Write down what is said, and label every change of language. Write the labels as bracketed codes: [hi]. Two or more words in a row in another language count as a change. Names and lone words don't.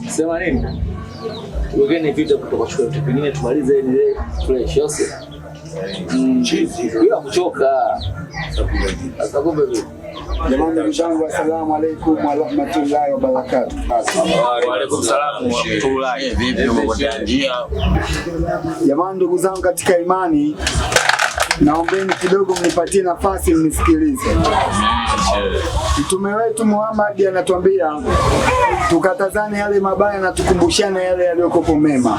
[sw] Sema nini? Wengine vitu kutoka shule pengine tumalize ile fresh yose. Bila kuchoka. Sasa kumbe vipi? Jamani, ndugu zangu, [ar] السلام عليكم ورحمة الله وبركاته. وعليكم السلام ورحمة الله. [sw] Vipi umekotanjia? Jamani, ndugu zangu katika imani, naombeni kidogo mnipatie nafasi mnisikilize. Mtume wetu Muhammad anatuambia tukatazane yale mabaya na tukumbushane yale yaliyokuwa mema.